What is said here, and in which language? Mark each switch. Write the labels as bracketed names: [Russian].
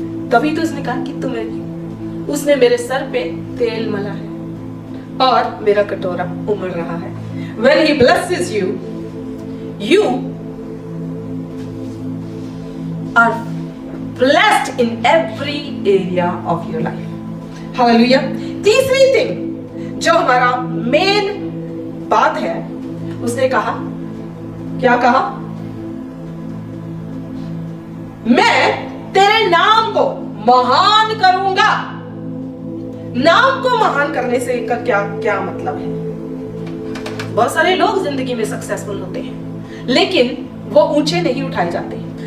[Hindi] तभी तो उसने कहा कि तुम्हें, उसने मेरे सर पे तेल मला है और मेरा कटोरा उमड़ रहा है। [English] When he blesses you, you are blessed in every area of your life. Hallelujah. [Hindi] तीसरी थिंग जो हमारा मेन बात है, उसने कहा, क्या कहा? मैं तेरे नाम को महान करूंगा। नाम को महान करने से का क्या मतलब है? बहुत सारे लोग जिंदगी में सक्सेसफुल होते हैं, लेकिन वो ऊंचे नहीं उठाए जाते।